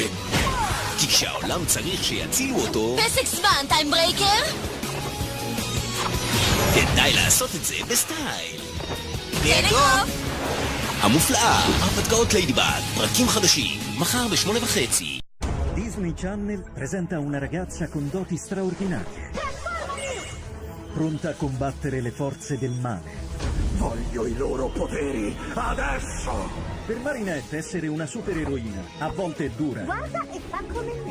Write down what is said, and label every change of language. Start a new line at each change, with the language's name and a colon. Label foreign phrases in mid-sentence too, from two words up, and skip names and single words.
Hebrew: כי כשהעולם צריך שיצילו אותו, פסק זמן, טיימברייקר? כדאי לעשות את זה בסטייל. טלקום! המופלאה, הרפתקאות ליידיבאג, פרקים חדשים, מחר ב8:30.
Italian: Disney Channel presenta una ragazza con doti straordinarie, pronta a combattere le forze del male. Voglio i loro poteri, adesso! Per Marinette essere una supereroina a volte è dura, Guarda e fa come me.